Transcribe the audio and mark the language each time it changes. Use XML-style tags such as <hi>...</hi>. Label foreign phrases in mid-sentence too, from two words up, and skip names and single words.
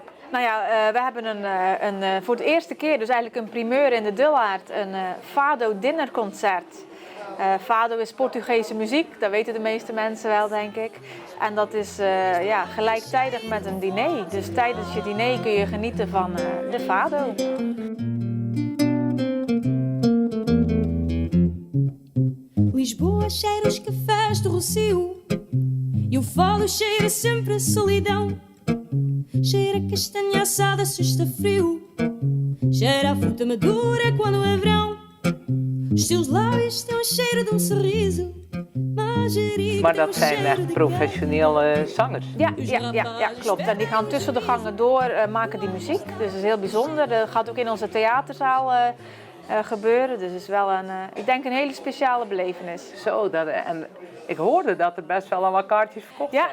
<nl>Nou ja, we hebben voor de eerste keer, dus eigenlijk een primeur in de Dullard, een Fado dinnerconcert. Fado is Portugese muziek, dat weten de meeste mensen wel, denk ik. En dat is gelijktijdig met een diner. Dus tijdens je diner kun je genieten van de Fado.</nl> <pt>Lisboa cheira os cafés do Rocio e o Fado cheira sempre a solidão. Cheira a castanha assada se está frio, cheira a fruta madura quando é verão. Os seus lábios têm cheiro de sorriso.</pt> <nl>Maar dat zijn echt professionele zangers. Ja, klopt. En die gaan tussen de gangen door, maken die muziek. Dus dat is heel bijzonder. Dat gaat ook in onze theaterzaal gebeuren. Dus het is wel ik denk een hele speciale belevenis. Zo, en ik hoorde dat er best wel al wat kaartjes verkocht zijn.</nl>